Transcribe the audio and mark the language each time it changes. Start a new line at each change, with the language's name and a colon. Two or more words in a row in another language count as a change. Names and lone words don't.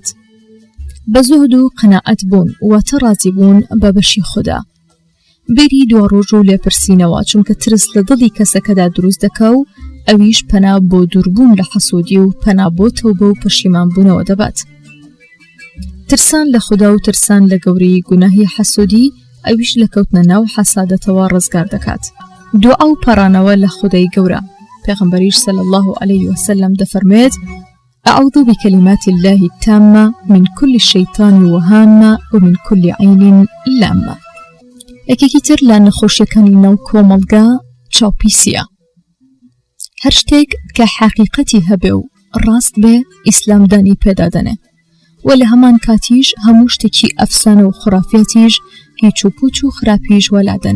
Central Kurdish: بە زوهد و قەناعەت بوون، واتە ڕازی بوون بە بەشی خوددا، بێری دوا ڕۆژ و لێپرسینەوە، چونکە ترس لە دڵی کەسەکەدا دروست دەکا و ئەویش پەنا بۆ دووربوون لە حەسوودی و پەنا بۆ تەوبە و پەشیمان بوونەوە دەبات. ترسان لە خوددا و ترسان لە گەورەی گوناهی حەسوودی ئەویش لە کەوتنە ناو حەسادەتەوە ڕزگار دەکات. دوعا و پەڕانەوە لە خودای گەورە، پێغەمبەریش
Arabic: صلی الله عليه وسلم
Central Kurdish: دەفەرمێت:
Arabic: أعوذ بكلمات الله التامة من كل شيطان وهامة ومن كل عين لامة.
Central Kurdish: یەکێکی تر لە نەخۆشیەکانی ناو کۆمەڵگا چاوپیسیە. هەر شتێک کە حەقیقەتی هەبێ و ڕاست بێ ئیسلامدانی پێدادەنێ، و لە هەمان کاتیش هەموو شتێکی ئەفسانە و خرافەتیش هیچ و پوچ و خراپیش وەلادەنێ.